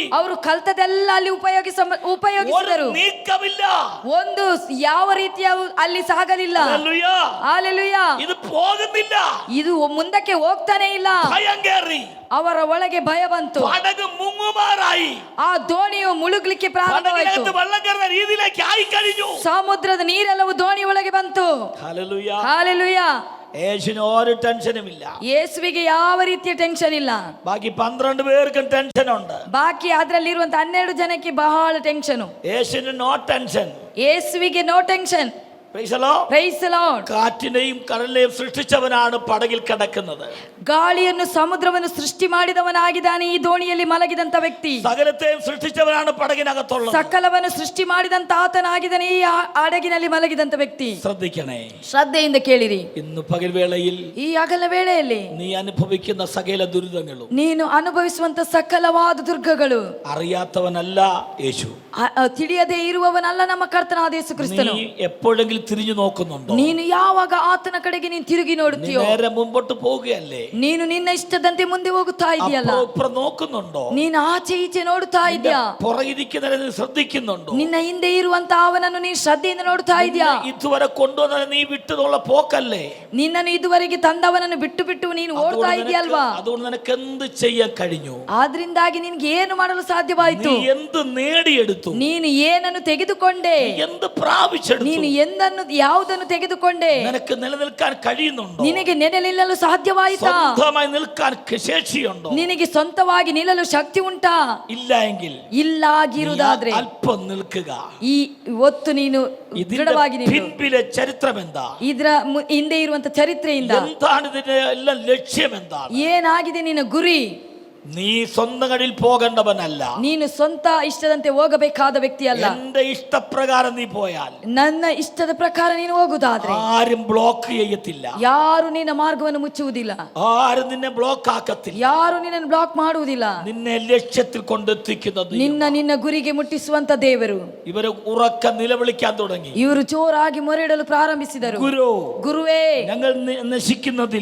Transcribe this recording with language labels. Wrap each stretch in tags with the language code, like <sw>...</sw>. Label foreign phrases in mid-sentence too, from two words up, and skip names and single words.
<kn>ಅವರು ಕಲ್ತದೆಲ್ಲ ಅಲ್ಲಿ ಉಪಯೋಗಿಸಿದರು.</kn> <ml>ನೀಕ್ಕವಿಲ್ಲ.</ml> <kn>ಒಂದು ಯಾವ ರೀತಿಯ ಅಲ್ಲಿ ಸಾಗಲಿಲ್ಲ. ಹಲ್ಲೆಲೂಯಾ. ಇದು ಹೋಗುತ್ತಿಲ್ಲ. ಇದು ಮುಂದಕ್ಕೆ ಹೋಗ್ತಾನೆ ಇಲ್ಲ. ಭಯಂಕರಿ. ಅವರ ಒಳಗೆ ಭಯ ಬಂತು.</kn> <ml>പടക് മുങ്ങുമാറായി.</ml> <kn>ಆ ದೋಣಿಯು ಮುಳುಗಲಿಕ್ಕೆ ಪ್ರಾರಂಭವಾಯಿತು.</kn> <ml>വെള്ളക്കരയുടെ രീതിയിലേക്ക് ആയി കഴിഞ്ഞു.</ml> <kn>ಸಮುದ್ರದ ನೀರೆಲ್ಲವೂ ದೋಣಿ ಒಳಗೆ ಬಂತು.</kn> <ml>ഹല്ലേലൂയ.</ml> <kn>ಹಲ್ಲೆಲೂಯಾ.</kn> <ml>യേശുവിന് ഒരു ടെൻഷനും ഇല്ല.</ml> <kn>ಯೇಸುವಿಗೆ ಯಾವ ರೀತಿಯ ಟೆನ್ಷನ್ ಇಲ್ಲ.</kn> <ml>ബാക്കി 12 പേർക്കും ടെൻഷൻ ഉണ്ട്.</ml> <kn>ಬಾಕಿ ಅದರಲ್ಲಿರುವಂತ 12 ಜನಕ್ಕೆ ಬಹಳ ಟೆನ್ಷನ್.</kn> <ml>യേശുവിന്</ml> <en>no tension.</en> <kn>ಯೇಸುವಿಗೆ</kn> <en>no tension. Praise the Lord. Praise the Lord.</en> <ml>കാറ്റിനെയും കടലിനെയും സൃഷ്ടിച്ചവനാണ് പടകിൽ കിടക്കുന്നത്.</ml> <kn>ಗಾಳಿಯನ್ನು ಸಮುದ್ರವನ್ನು ಸೃಷ್ಟಿ ಮಾಡಿದವನಾಗಿದ್ದಾನೆ ಈ ದೋಣಿಯಲ್ಲಿ ಮಲಗಿದಂತ ವ್ಯಕ್ತಿ.</kn> <ml>സകലത്തെയും സൃഷ്ടിച്ചവനാണ് പടകിനകത്തുള്ളത്.</ml> <kn>ಸಕಲವನ್ನು ಸೃಷ್ಟಿ ಮಾಡಿದಂತ ಆತನಾಗಿದ್ದಾನೆ ಈ ಹಡಗಿನಲ್ಲಿ ಮಲಗಿದಂತ ವ್ಯಕ್ತಿ.</kn> <ml>ശ്രദ്ധിക്കണേ.</ml> <kn>ಶ್ರದ್ಧೆಯಿಂದ ಕೇಳಿರಿ.</kn> <ml>ഇന്ന് പകൽ വേളയിൽ</ml> <kn>ಈ ಹಗಲ ವೇಳೆಯಲ್ಲಿ</kn> <ml>നീ അനുഭവിക്കുന്ന സകല ദുരിതങ്ങളും</ml> <kn>ನೀನು ಅನುಭವಿಸುವಂತ ಸಕಲವಾದ ದುರ್ಗಗಳು</kn> <ml>അറിയാത്തവനല്ല യേശു.</ml> <kn>ತಿಳಿಯದೇ ಇರುವವನಲ್ಲ ನಮ್ಮ ಕರ್ತನಾದ ಯೇಸು ಕ್ರಿಸ್ತನು.</kn> <ml>നീ എപ്പോഴെങ്കിലും തിരിഞ്ഞു നോക്കുന്നുണ്ടോ?</ml> <kn>ನೀನು ಯಾವಾಗ ಆತನ ಕಡೆಗೆ ನೀನು ತಿರುಗಿ ನೋಡುತ್ತೀಯೋ?</kn> <ml>നേരെ മുമ്പോട്ട് പോവുകയല്ലേ?</ml> <kn>ನೀನು ನಿನ್ನ ಇಷ್ಟದಂತೆ ಮುಂದೆ ಹೋಗುತ್ತಾ ಇದೆಯಲ್ಲ?</kn> <ml>അപ്പുറം നോക്കുന്നുണ്ടോ?</ml> <kn>ನೀನು ಆಚೆ ಈಚೆ ನೋಡುತ್ತಾ ಇದೆಯಾ?</kn> <ml>പുറകിരിക്കുന്നവരെ ശ്രദ്ധിക്കുന്നുണ്ടോ?</ml> <kn>ನಿನ್ನ ಹಿಂದೆ ಇರುವಂತ ಅವನನ್ನು ನೀನು ಶ್ರದ್ಧೆಯಿಂದ ನೋಡುತ್ತಾ ಇದೆಯಾ?</kn> <ml>ഇതുവരെ കൊണ്ടുവന്ന നീ വിട്ടുള്ള പോക്കല്ലേ?</ml> <kn>ನಿನ್ನನ್ನು ಇದುವರೆಗೆ ತಂದವನನ್ನು ಬಿಟ್ಟು ಬಿಟ್ಟು ನೀನು ಓಡ್ತಾ ಇದೆಯಲ್ವಾ?</kn> <ml>അതുകൊണ്ട് നിനക്ക് എന്ത് ചെയ്യാൻ കഴിഞ്ഞു?</ml> <kn>ಆದ್ರಿಂದಾಗಿ ನಿನಗೆ ಏನು ಮಾಡಲು ಸಾಧ್ಯವಾಯಿತು?</kn> <ml>നീ എന്ത് നേടിയെടുത്തു?</ml> <kn>ನೀನು ಏನನ್ನು ತೆಗೆದುಕೊಂಡೆ?</kn> <ml>എന്ത് പ്രാപിച്ചെടുത്തു?</ml> <kn>ನೀನು ಯಾವುದನ್ನು ತೆಗೆದುಕೊಂಡೆ?</kn> <ml>നിനക്ക് നിലനിൽക്കാൻ കഴിയുന്നുണ്ടോ?</ml> <kn>ನಿನಗೆ ನೆಲೆನಿಲ್ಲಲು ಸಾಧ್ಯವಾಯಿತಾ?</kn> <ml>സ്വന്തമായി നിൽക്കാൻ ശേഷിയുണ്ടോ?</ml> <kn>ನಿನಗೆ ಸ್ವಂತವಾಗಿ ನಿಲ್ಲಲು ಶಕ್ತಿ ಉಂಟಾ?</kn> <ml>ഇല്ല എങ്കിൽ</ml> <kn>ಇಲ್ಲಾಗಿರುವುದಾದ್ರೆ</kn> <ml>അല്പം നിൽക്കുക.</ml> <kn>ಈ ಒತ್ತು ನೀನು ದೃಢವಾಗಿ ನಿಲ್ಲು.</kn> <ml>പിൻപിലെ ചരിത്രം എന്താ?</ml> <kn>ಇದರ ಹಿಂದೆ ಇರುವಂತ ಚರಿತ್ರೆಯಿಂದ</kn> <ml>എന്താണ് ഇതിന്റെ എല്ലാം ലക്ഷ്യം എന്താണ്?</ml> <kn>ಏನಾಗಿದೆ ನಿನ್ನ ಗುರಿ?</kn> <ml>നീ സ്വന്തം കടിയിൽ പോകേണ്ടവനല്ല.</ml> <kn>ನೀನು ಸ್ವಂತ ಇಷ್ಟದಂತೆ ಹೋಗಬೇಕಾದ ವ್ಯಕ್ತಿ ಅಲ್ಲ.</kn> <ml>എന്റെ ഇഷ്ടപ്രകാരം നീ പോയാൽ,</ml> <kn>ನನ್ನ ಇಷ್ಟದ ಪ್ರಕಾರ ನೀನು ಹೋಗುದಾದ್ರೆ</kn> <ml>ആരും ബ്ലോക്ക് ചെയ്യത്തില്ല.</ml> <kn>ಯಾರು ನಿನ್ನ ಮಾರ್ಗವನ್ನು ಮುಚ್ಚುವುದಿಲ್ಲ.</kn> <ml>ആരും നിന്നെ ബ്ലോക്ക് ആക്കത്തില്ല.</ml> <kn>ಯಾರು ನಿನ್ನನ್ನು ಬ್ಲಾಕ್ ಮಾಡುವುದಿಲ್ಲ.</kn> <ml>നിന്നെ ലക്ഷ്യത്തിൽ കൊണ്ടെത്തിക്കുന്നത്</ml> <kn>ನಿನ್ನ ಗುರಿಗೆ ಮುಟ್ಟಿಸುವಂತ ದೇವರು.</kn> <ml>ഇവര് ഉറക്ക നിലവിളിക്കാൻ തുടങ്ങി.</ml> <kn>ಇವರು ಜೋರಾಗಿ ಮೊರೆಯಿಡಲು ಪ್ರಾರಂಭಿಸಿದರು. ಗುರುವೇ,</kn> <ml>ഞങ്ങൾ നശിക്കുന്നതിൽ,</ml>